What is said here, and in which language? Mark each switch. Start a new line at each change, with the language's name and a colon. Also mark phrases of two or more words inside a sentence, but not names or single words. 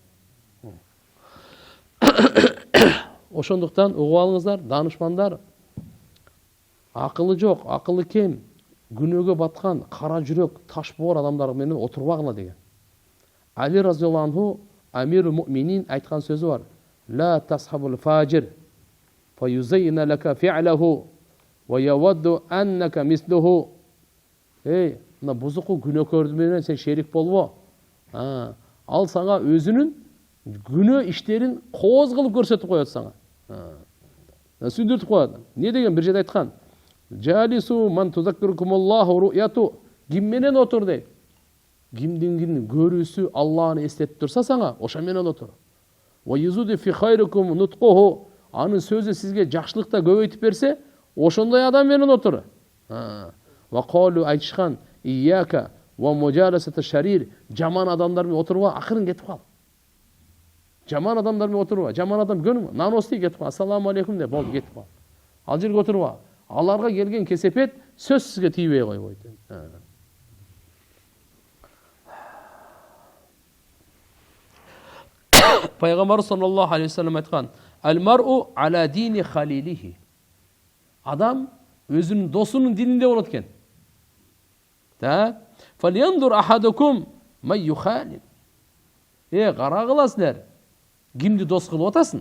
Kyrgyz: Ошондуктан угуп алыңыздар, данышмандар, акылы жок, акылы кем, күнөөгө баткан, кара жүрөк, таш боор адамдар менен отурбагыла деген. Али
Arabic: رضي الله عنه أمير المؤمنين
Kyrgyz: айткан сөзү бар.
Arabic: لا تصحب الفاجر فيزين لك فعله ويود أنك مثله.
Kyrgyz: Мына бузуку күнөөкөрдү менен сен шерик болбо. Ал сага өзүнүн күнөө иштерин кооз кылып көрсөтүп коет сага. Сүндүртүп коет. Не деген бир жерде айткан?
Arabic: جالس من تذكركم الله رؤيته.
Kyrgyz: Ким менен отур дейт. Кимдин көрүүсү Аллахны эстетип турса сага, ошо менен отур.
Arabic: ويزيد في خيركم نطقه.
Kyrgyz: Анын сөзү сизге жакшылыкта көбөйтүп берсе, ошондой адам менен отур.
Arabic: وقالوا айтышкан إياك ومجالسة الشرير.
Kyrgyz: Жаман адамдар менен отурба, акырын кетип кал. Жаман адамдар менен отурба. Жаман адам көнүм, наности кетип кал.
Arabic: السلام عليكم
Kyrgyz: деп болду, кетип кал. Ал жерге отурба. Аларга келген кесепет сөз сизге тийбей койбойт. Пайгамбар
Arabic: صلى الله عليه وسلم
Kyrgyz: айткан:
Arabic: "المرء على دين خليله."
Kyrgyz: Адам өзүнүн досунун дининде болот экен.
Arabic: فلينظر أحدكم من يخالل.
Kyrgyz: Карагыла силер. Кимди дос кылып атасың?